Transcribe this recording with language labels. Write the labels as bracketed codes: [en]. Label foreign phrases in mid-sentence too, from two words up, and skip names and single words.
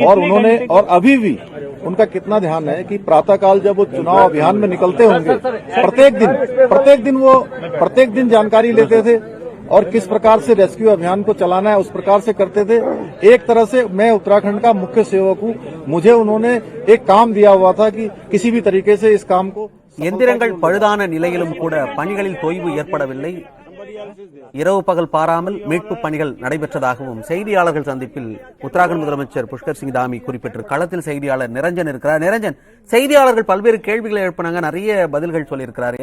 [hi] और उन्होंने और अभी भी उनका कितना ध्यान है कि प्रातःकाल जब वो चुनाव अभियान में निकलते होंगे, प्रत्येक दिन जानकारी लेते थे और किस प्रकार से रेस्क्यू अभियान को चलाना है उस प्रकार से करते थे। एक तरह से मैं उत्तराखंड का मुख्य सेवक हूँ, मुझे उन्होंने एक काम दिया हुआ था कि किसी भी तरीके से इस काम को [ta] எந்திரங்கள் பழுதான நிலையிலும் கூட பணிகளில் தொய்வு ஏற்படவில்லை. இரவு பகல் பாராமல் மீட்பு பணிகள் நடைபெற்றதாகவும் செய்தியாளர்கள் சந்திப்பில் உத்தராகண்ட் முதலமைச்சர் புஷ்கர் சிங் தாமி குறிப்பிட்டு களத்தில் செய்தியாளர் நிரஞ்சன் இருக்கிறார். நிரஞ்சன், செய்தியாளர்கள் பல்வேறு கேள்விகளை எழுப்பினாங்க, நிறைய பதில்கள் சொல்லியிருக்கிறார்.